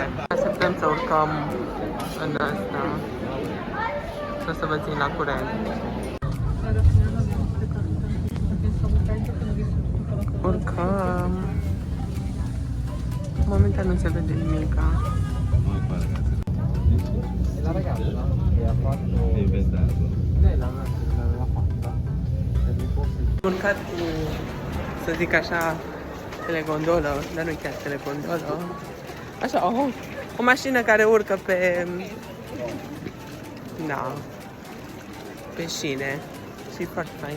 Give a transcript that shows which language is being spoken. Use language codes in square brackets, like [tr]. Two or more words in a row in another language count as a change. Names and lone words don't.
[ro] Așteptăm să urcăm în asta, și o să vă țin la curent. Urcăm. Momentan nu se vede nimica. [it] La ragazza che ha fatto inventato. Lei l'aveva fatta. [ro] Urcat cu, să zic așa, telegondolă, dar nu chiar telegondolă. Așa, o mașină care urcă pe, da, pe șine. Și foarte fain.